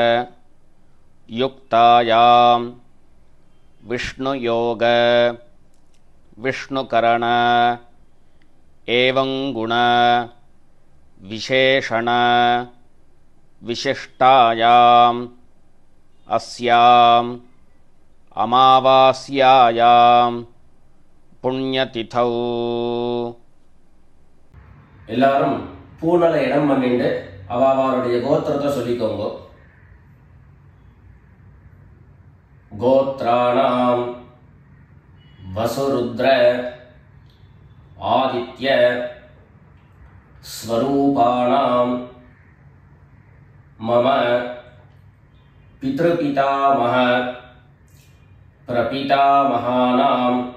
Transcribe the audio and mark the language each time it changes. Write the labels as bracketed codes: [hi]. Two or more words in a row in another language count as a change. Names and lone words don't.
[sa] युक्तायां विष्णुयोग विष्णुकरण एवं गुण विशेषण विशिष्टायां अस्यां अमावास्यायां पुण्यतिथौ [ta] எல்லாரும் பூனலை இடம் பண்ணிட்டு அவளுடைய கோத்திரத்தை சொல்லிக்கோங்க. [sa] गोत्राणाम् वसुरुद्र आदित्य स्वरूपाणाम् मम पितृपितामह प्रपितामहानाम्.